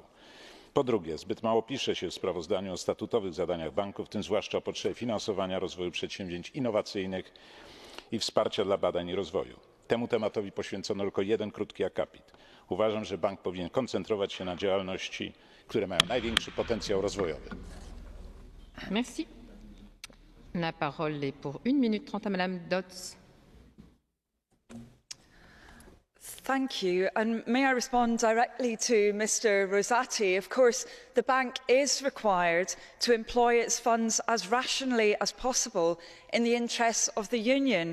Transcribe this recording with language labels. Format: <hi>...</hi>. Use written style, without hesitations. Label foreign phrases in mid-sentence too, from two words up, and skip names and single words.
<pl>Po drugie, zbyt mało pisze się w sprawozdaniu o statutowych zadaniach banku, w tym zwłaszcza o potrzebie finansowania rozwoju przedsięwzięć innowacyjnych i wsparcia dla badań i rozwoju. Temu tematowi poświęcono tylko jeden krótki akapit. Uważam, że bank powinien koncentrować się na działalności, które mają największy potencjał rozwojowy.</pl> <fr>Merci. La parole est pour 1 minute 30 à Madame Dodds.</fr> <en>Thank you. And may I respond directly to Mr. Rosati? Of course, the bank is required to employ its funds as rationally as possible in the interests of the Union.</en>